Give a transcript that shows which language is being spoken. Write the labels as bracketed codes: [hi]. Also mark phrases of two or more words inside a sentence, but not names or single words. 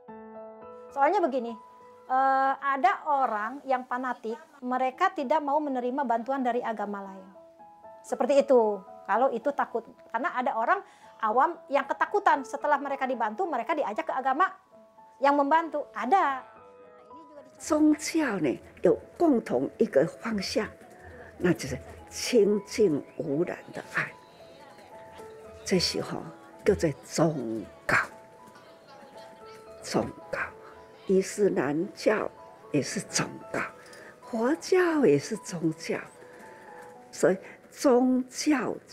[id] Soalnya begini, ada orang yang fanatik, mereka tidak mau menerima bantuan dari agama lain. Seperti itu. Kalau itu takut, karena ada orang awam yang ketakutan setelah mereka dibantu, mereka diajak ke agama yang membantu. Ada. [zh] 宗教呢有共同一个方向，那就是清净无染的爱。这时候叫做宗教，宗教，伊斯兰教也是宗教，佛教也是宗教，所以宗教。